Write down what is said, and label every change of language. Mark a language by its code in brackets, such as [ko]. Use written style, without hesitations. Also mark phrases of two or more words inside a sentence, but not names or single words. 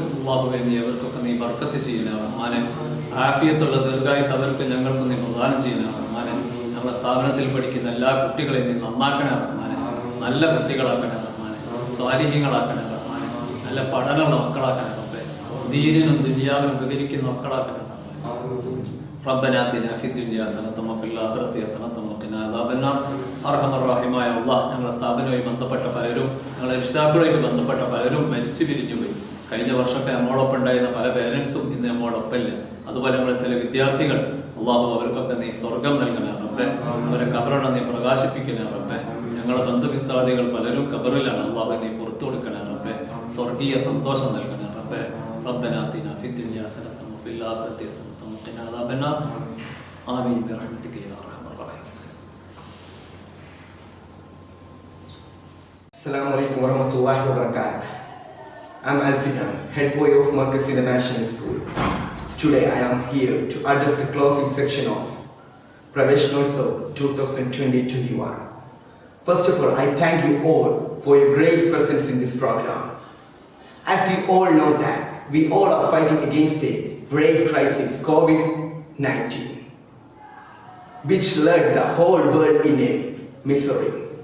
[ml] അല്ലാഹുവേ നീ അവർക്കൊക്കെ നീ ബർക്കത്ത് ചെയ്യണേ റഹ്മാനെ. ആഫിയത്തുള്ള ദീർഘായുസ് അവർക്ക് ഞങ്ങൾക്ക് നീ പ്രദാനം ചെയ്യണേ റഹ്മാനെ. ഞങ്ങളുടെ സ്ഥാപനത്തിൽ പഠിക്കുന്ന എല്ലാ കുട്ടികളെയും നീ നന്നാക്കണേ റഹ്മാനെ. നല്ല കുട്ടികളാക്കണേ റഹ്മാനെ. സ്വാലിഹ്യങ്ങളാക്കണേ റഹ്മാനെ. നല്ല പഠനമുള്ള മക്കളാക്കണേ റബ്ബേ. ദീനിനും ദുനിയാവിനും ഉപകരിക്കുന്ന മക്കളാക്കണേ റബ്ബേ. [ar] ربنا آتنا في الدنيا حسنة وفي الآخرة حسنة وقنا عذاب النار. أرحم الراحمين [ml] അല്ലാഹ്, ഞങ്ങളുടെ സ്ഥാപനവുമായി ബന്ധപ്പെട്ട പലരും, ഞങ്ങളുടെ രക്ഷിതാക്കളുമായിട്ട് ബന്ധപ്പെട്ട പലരും മരിച്ചു പിരിഞ്ഞുപോയി. കഴിഞ്ഞ വർഷമൊക്കെ നമ്മോടൊപ്പം ഉണ്ടായിരുന്ന പല പേരൻസും ഇന്ന് നമ്മോടൊപ്പം ഇല്ല. അതുപോലെ നമ്മുടെ ചില വിദ്യാർത്ഥികൾ, അല്ലാഹു അവർക്കൊക്കെ നീ സ്വർഗം നൽകണേ റബ്ബേ. അവരെ ഖബറിനെ നീ പ്രകാശിപ്പിക്കണേ റബ്ബേ. ഞങ്ങളുടെ ബന്ധുമിത്രാദികൾ പലരും ഖബറിലാണ്. അല്ലാഹു നീ പുറത്തു കൊടുക്കണേ റബ്ബേ. സ്വർഗീയ സന്തോഷം നൽകണേ റബ്ബേ. [ar] ربنا آتنا في الدنيا حسنة وفي الآخرة حسنة وقنا عذاب النار. آمين برحمتك يا أرحم الراحمين. السلام عليكم ورحمة الله وبركاته. [en] I'm Alfikan, head boy of Marcus International School. Today I am here to address the closing section of Praveshanotsav 2020-21. First of all, I thank you all for your great presence in this program. As you all know that we all are fighting against a great crisis, COVID-19, which led the whole world in a misery.